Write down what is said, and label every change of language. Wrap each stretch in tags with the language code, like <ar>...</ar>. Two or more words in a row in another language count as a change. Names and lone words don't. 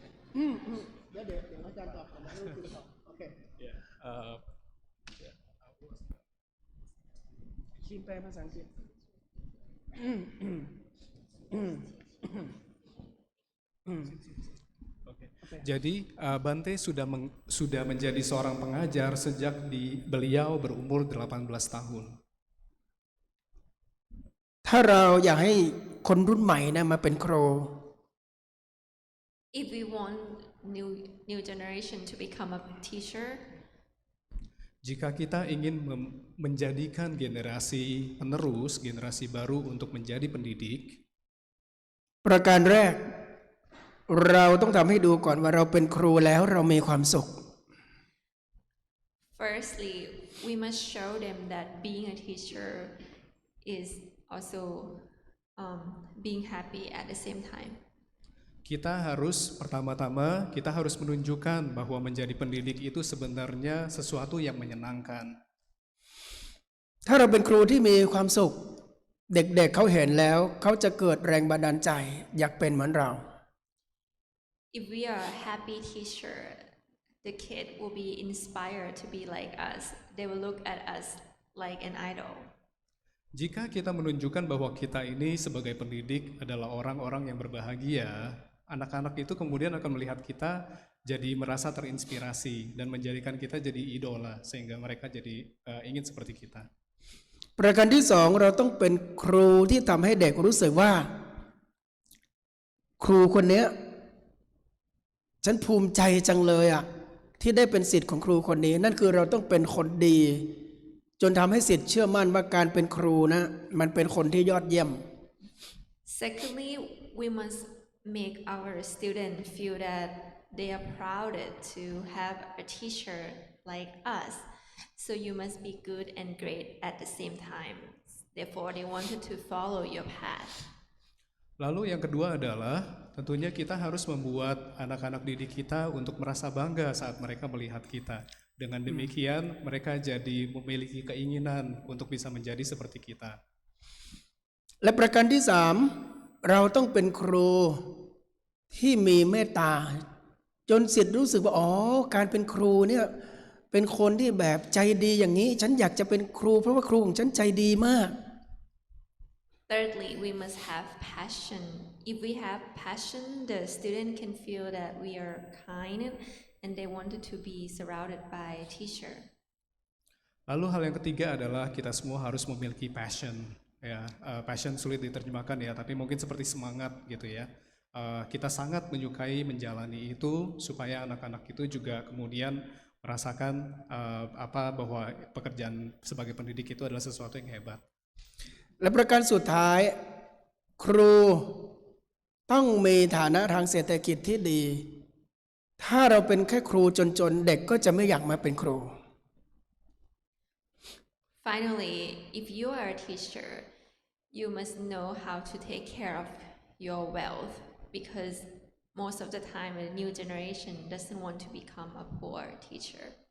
<th>เดี๋ยวอาจารย์ตอบก่อนนะลูกตอบโอเค คิมแปลภาษาอังกฤษ</th> <id>Jadi Bante sudah menjadi seorang pengajar sejak beliau berumur 18 tahun.</id> <th>ถ้าเราอยากให้คนรุ่นใหม่นะมาเป็นครู</th> <en>If we want new generation to become a teacher,</en> <id>Jika kita ingin menjadikan generasi penerus, generasi baru untuk menjadi pendidik,</id> <th>ประการแรก เราต้องทำให้ดูก่อนว่าเราเป็นครูแล้วเรามีความสุข</th> <en>firstly, we must show them that being a teacher is also being happy at the same time.</en> <id>pertama-tama kita harus menunjukkan bahwa menjadi pendidik itu sebenarnya sesuatu yang menyenangkan.</id> <th>ถ้าเราเป็นครูที่มีความสุข เด็กๆเขาเห็นแล้วเขาจะเกิดแรงบันดาลใจอยากเป็นเหมือนเรา</th> <en>If we are a happy teacher, the kid will be inspired to be like us. They will look at us like an idol.</en> <id>Jika kita menunjukkan bahwa kita ini sebagai pendidik adalah orang-orang yang berbahagia, anak-anak itu kemudian akan melihat kita jadi merasa terinspirasi dan menjadikan kita jadi idola sehingga mereka jadi ingin seperti kita.</id> <th>ประการที่สองเราต้องเป็นครูที่ทำให้เด็กรู้สึกว่า ครูคนเนี้ยฉันภูมิใจจังเลยอ่ะที่ได้เป็นศิษย์ของครูคนนี้ นั่นคือเราต้องเป็นคนดี จนทำให้ศิษย์เชื่อมั่นว่าการเป็นครูนะมันเป็นคนที่ยอดเยี่ยม</th> <en>Secondly, we must make our students feel that they are proud to have a teacher like us. So you must be good and great at the same time. Therefore, they wanted to follow your path.</en> <id>Lalu yang kedua adalah tentunya kita harus membuat anak-anak didik kita untuk merasa bangga saat mereka melihat kita. Dengan demikian mereka jadi memiliki keinginan untuk bisa menjadi seperti kita.</id> <th>และประการที่สามเราต้องเป็นครูที่มีเมตตาจนศิษย์รู้สึกว่าอ๋อการเป็นครูเนี่ยเป็นคนที่แบบใจดีอย่างนี้ฉันอยากจะเป็นครูเพราะว่าครูของฉันใจดีมาก</th> <en>Thirdly, we must have passion. If we have passion, the student can feel that we are kind and they wanted to be surrounded by a teacher.</en> <id>Lalu hal yang ketiga adalah kita semua harus memiliki passion. Ya, passion sulit diterjemahkan ya, tapi mungkin seperti semangat gitu ya. Kita sangat menyukai menjalani itu supaya anak-anak itu juga kemudian merasakan bahwa pekerjaan sebagai pendidik itu adalah sesuatu yang hebat.</id> <th>และประการสุดท้าย ครูต้องมีฐานะทางเศรษฐกิจที่ดี ถ้าเราเป็นแค่ครูจนๆเด็กก็จะไม่อยากมาเป็นครู</th> <en>Finally, if you are a teacher, you must know how to take care of your wealth because most of the time a new generation doesn't want to become a poor teacher.</en>